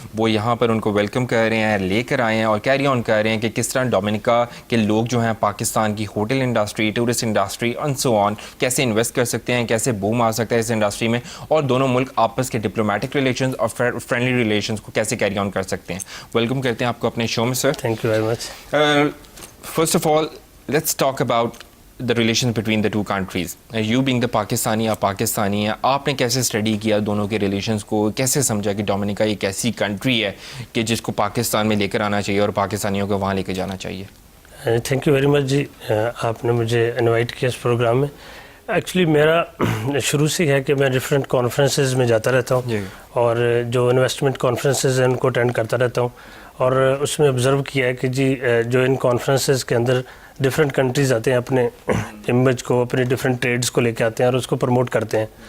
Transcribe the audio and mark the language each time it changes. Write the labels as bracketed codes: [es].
[ur] وہ یہاں پر ان کو ویلکم کر رہے ہیں, لے کر آئے ہیں اور کیری آن کر رہے ہیں کہ کس طرح ڈومینیکا کے لوگ جو ہیں پاکستان کی hotel industry, tourist industry and so آن کیسے انویسٹ کر سکتے ہیں, کیسے بوم آ سکتا ہے اس انڈسٹری میں, اور دونوں ملک آپس کے ڈپلومیٹک ریلیشنز اور فرینڈلی ریلیشنز کو کیسے کیری آن کر سکتے ہیں. ویلکم کرتے ہیں آپ کو اپنے شو میں سر. [en] Thank you very much. First of all, let's talk about the relations between the two countries. You being the Pakistani, [ur] آپ پاکستانی ہیں, آپ نے کیسے اسٹڈی کیا دونوں کے ریلیشنز کو, کیسے سمجھا کہ ڈومینیکا ایک ایسی کنٹری ہے کہ جس کو پاکستان میں لے کر آنا چاہیے اور پاکستانیوں کو وہاں لے کے جانا چاہیے؟ تھینک یو ویری مچ جی, آپ نے مجھے انوائٹ کیا اس پروگرام میں. ایکچولی میرا شروع سے ہے کہ میں ڈفرینٹ کانفرنسز میں جاتا رہتا ہوں اور جو انویسٹمنٹ کانفرنسز ہیں ان کو اٹینڈ کرتا رہتا ہوں, اور اس میں آبزرو کیا ہے کہ جی جو ان کانفرنسز کے اندر ڈفرینٹ کنٹریز آتے ہیں, اپنے امیج کو, اپنے ڈفرینٹ ٹریڈس کو لے کے آتے ہیں اور اس کو پروموٹ کرتے ہیں.